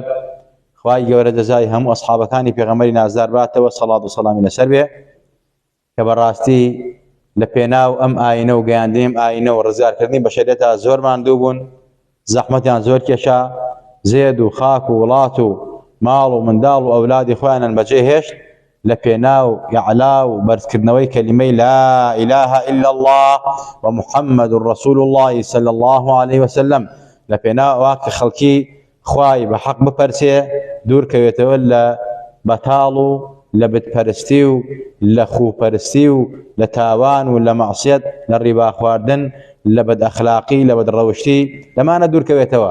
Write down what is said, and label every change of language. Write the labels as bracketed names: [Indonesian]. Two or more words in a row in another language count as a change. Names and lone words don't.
[Central Kurdish] خوای گەورە دەزای هەموو ئەسحابەکانی پێغەمبەری نازدار باتەوە سەڵات و سەلامی لەسەر بێ، کە بەڕاستی لە پێناو ئەم ئاینە و گەیاندنی ئەم ئاینە و ڕزگارکردنی بەشەریەتە زۆر ماندوو بوون، زەحمەتیان زۆر کێشا، زێد و خاک و وڵات و ماڵ و منداڵ و ئەولادی خۆیانیان بەجێ هێشت لە پێناو ئیعلا و بەرزکردنەوەی کەلیمەی [Arabic] لا إله إلا الله ومحمد رسول الله صلى الله عليه وسلم، [Central Kurdish] لە پێناو ئەوە کە خەڵکی خوای بە حەق بپەرسێ، دوورکەوێتەوە لە بەتاڵ و لە بتپەرستی و لە خوپەرستی و لە تاوان و لە مەعسیەت، لە ڕیبا خواردن، لە بەدئەخلاقی، لە بەدڕەوشتی، لەمانە دوورکەوێتەوە.